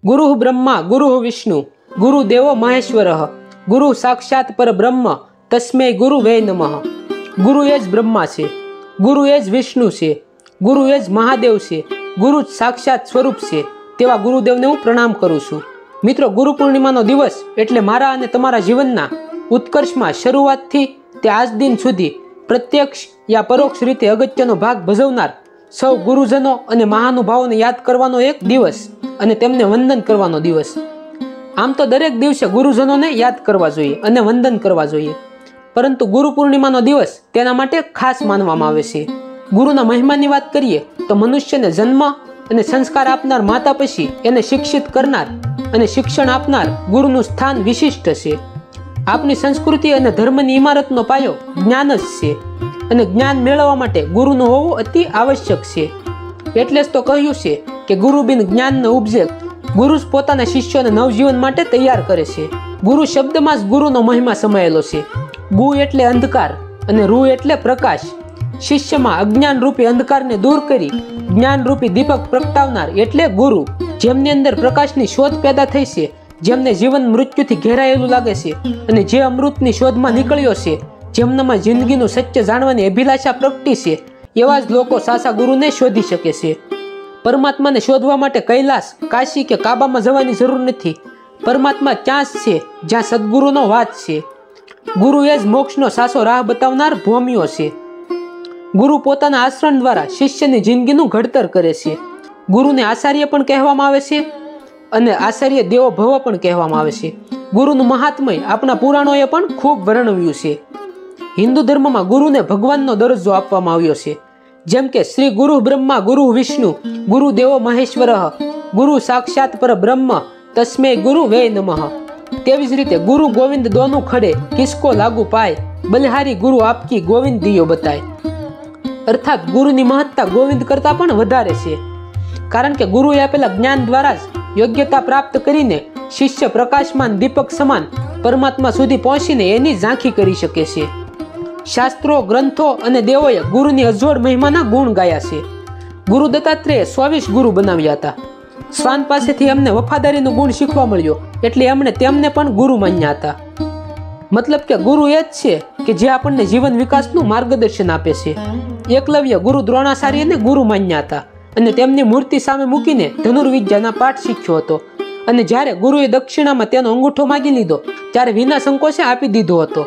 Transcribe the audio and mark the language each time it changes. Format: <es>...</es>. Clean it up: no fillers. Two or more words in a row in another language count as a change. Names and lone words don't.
<sa>गुरु ब्रह्मा गुरु विष्णु गुरुदेवो महेश्वर गुरु साक्षात पर ब्रह्म तस्मै गुरु वे नमः।</sa> <gu>ગુરુ એ જ બ્રહ્મા છે, ગુરુ એ જ વિષ્ણુ છે, ગુરુ એ જ મહાદેવ છે, ગુરુ સાક્ષાત સ્વરૂપ છે તેવા ગુરુદેવને હું પ્રણામ કરું છું। મિત્રો, ગુરુ પૂર્ણિમાનો દિવસ એટલે મારા અને તમારા જીવનના ઉત્કર્ષમાં શરૂઆતથી તે આજ દિન સુધી પ્રત્યક્ષ યા પરોક્ષ રીતે અગત્યનો ભાગ ભજવનાર સૌ ગુરુજનો અને મહાનુભાવોને યાદ કરવાનો એક દિવસ અને તેમને વંદન કરવાનો દિવસ। આમ તો દરેક દિવસે ગુરુજનોને યાદ કરવા જોઈએ અને વંદન કરવા જોઈએ, પરંતુ ગુરુ પૂર્ણિમાનો દિવસ તેના માટે ખાસ માનવામાં આવે છે। ગુરુના મહિમાની વાત કરીએ તો મનુષ્યને જન્મ અને સંસ્કાર આપનાર માતા પછી એને શિક્ષિત કરનાર અને શિક્ષણ આપનાર ગુરુનું સ્થાન વિશિષ્ટ છે। આપની સંસ્કૃતિ અને ધર્મની ઇમારતનો પાયો જ્ઞાન જ છે અને જ્ઞાન મેળવવા માટે ગુરુનું હોવું અતિ આવશ્યક છે। એટલે જ તો કહ્યું છે કે</gu> <hi>गुरु बिन ज्ञान न उपजे।</hi> <gu>ગુરુ પોતાના શિષ્યોને નવજીવન માટે તૈયાર કરે છે। ગુરુ શબ્દમાં જ ગુરુનો મહિમા સમાયેલો છે। ગુ એટલે અંધકાર અને રુ એટલે પ્રકાશ। શિષ્યમાં અજ્ઞાન રૂપી અંધકારને દૂર કરી જ્ઞાન રૂપી દીપક પ્રગટાવનાર એટલે ગુરુ। જેમની અંદર પ્રકાશની શોધ પૈદા થઈ છે, જેમને જીવન મૃત્યુથી ઘેરાયેલું લાગે છે અને જે અમૃતની શોધમાં નીકળ્યો छे, જેમનામાં જિંદગીનું સત્ય જાણવાની અભિલાષા પ્રગટી છે, એવા જ લોકો સાચા ગુરુને શોધી શકે છે। પરમાત્માને શોધવા માટે કૈલાસ, કાશી કે કાબામાં જવાની જરૂર નથી। પરમાત્મા ત્યાં જ છે જ્યાં સદગુરુનો વાસ છે। ગુરુ એ જ મોક્ષનો સાચો રાહ બતાવનાર ભોમિયો છે। ગુરુ પોતાના આચરણ દ્વારા શિષ્યની જિંદગીનું ઘડતર કરે છે। ગુરુને આચાર્ય પણ કહેવામાં આવે છે અને આચાર્ય દેવો ભવ પણ કહેવામાં આવે છે। ગુરુનું મહાત્મય આપણા પુરાણોએ પણ ખૂબ વર્ણવ્યું છે।</gu> <hi>हिंदू धर्म में</hi> <gu>ગુરુ ને ભગવાન દરજો આપવામાં આવ્યો છે। જેમ કે</gu> <sa>श्री गुरु ब्रह्मा गुरु विष्णु गुरुदेवो महेश्वर गुरु साक्षात पर ब्रह्म तस्मै गुरु वे नमः।</sa> <gu>તેવી જ રીતે</gu> <hi>गुरु गोविंद दोनों खड़े किसको लागू पाए, बलिहारी गुरु आपकी गोविंद दियो बताए।</hi> <gu>અર્થાત ગુરુની મહત્તા ગોવિંદ કરતા પણ વધારે છે, કારણ કે ગુરુએ આપેલા જ્ઞાન દ્વારા જ યોગ્યતા પ્રાપ્ત કરીને શિષ્ય પ્રકાશમાન દીપક સમાન પરમાત્મા સુધી પહોંચીને એની ઝાંખી કરી શકે છે। શાસ્ત્રો ગ્રંથો અને દેવોએ ગુરુની અજોડ મહિમાના ગુણ ગાયા છે। ગુરુ દત્તાત્રેય 24 ગુરુ બનાવ્યા હતા। સ્વાન પાસેથી એમને વફાદારીનો ગુણ શીખવા મળ્યો એટલે એમણે તેમને પણ ગુરુ માન્યા હતા। મતલબ કે ગુરુ એ જ છે કે જે આપણને જીવન વિકાસનું માર્ગદર્શન આપે છે। એકલવ્ય ગુરુ દ્રોણાચાર્યને ગુરુ માન્યા હતા અને તેમની મૂર્તિ સામે મૂકીને ધનુર્વિદ્યાના પાઠ શીખ્યો હતો અને જ્યારે ગુરુએ દક્ષિણામાં તેનો અંગૂઠો માગી લીધો ત્યારે વિના સંકોચે આપી દીધો હતો।</gu>